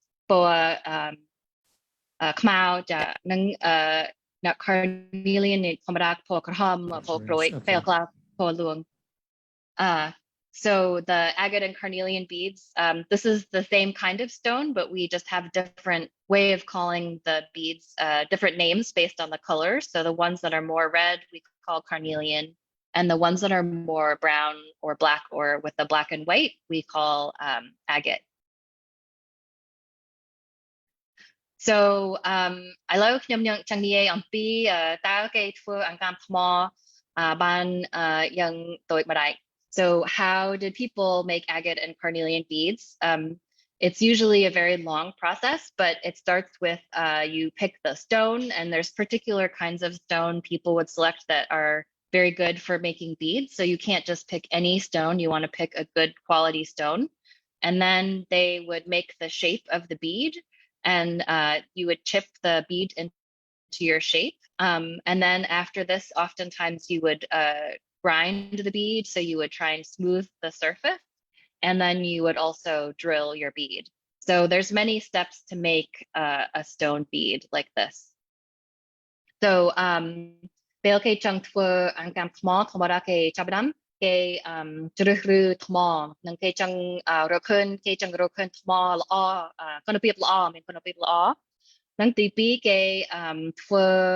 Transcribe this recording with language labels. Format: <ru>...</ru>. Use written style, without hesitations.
<km>ពណ៌ខ្មៅចានឹងcarnelian នេះធម្មតាពណ៌ក្រហមពណ៌ក្រួយពេលខ្លះពណ៌លឿង</km> <en>So the agate and carnelian beads, this is the same kind of stone, but we just have different way of calling the beads, different names based on the color. So the ones that are more red, we call carnelian, and the ones that are more brown or black or with the black and white, we call agate. So I love</en> <km>ខ្ញុំចង់និយាយអំពីតើគេធ្វើអង្កាំថ្មបានយ៉ាងដូចម្ដេច</km> <en>So how did people make agate and carnelian beads? It's usually a very long process, but it starts with you pick the stone, and there's particular kinds of stone people would select that are very good for making beads. So you can't just pick any stone. You want to pick a good quality stone. And then they would make the shape of the bead, and you would chip the bead into your shape. And then after this, oftentimes you would grind the bead, so you would try and smooth the surface, and then you would also drill your bead. So there's many steps to make a stone bead like this.</en> <km>So ពេលគេចង់ធ្វើអង្កាំថ្មធម្មតាគេចាប់ផ្ដើមគេជ្រើសរើសថ្មនិងគេចង់រកឃើញថ្មល្អគុណភាពល្អមានគុណភាពល្អនិងទី2គេធ្វើ</km>